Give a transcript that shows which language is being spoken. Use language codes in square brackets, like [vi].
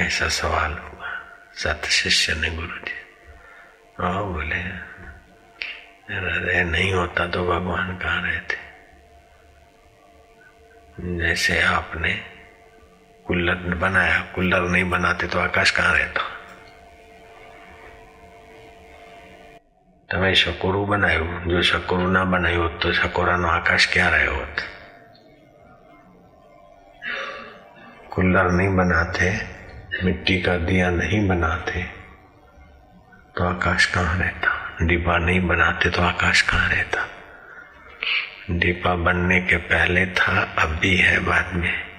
[hi] ऐसा सवाल हुआ सत शिष्य ने गुरु जी। और बोले हृदय नहीं होता तो भगवान कहाँ रहते? जैसे आपने कूलर बनाया, कूलर नहीं बनाते तो आकाश कहाँ रहता? [gu] તમે શકોરું બનાવ્યું, જો શકોરું ના બનાવ્યું હોત તો શકોરાનો આકાશ ક્યાં રહ્યો હોત? [hi] कूलर नहीं बनाते, मिट्टी का दिया नहीं बनाते तो आकाश कहाँ रहता? डिब्बा नहीं बनाते तो आकाश कहाँ रहता? डिब्बा बनने के पहले था, अब भी है, बाद में।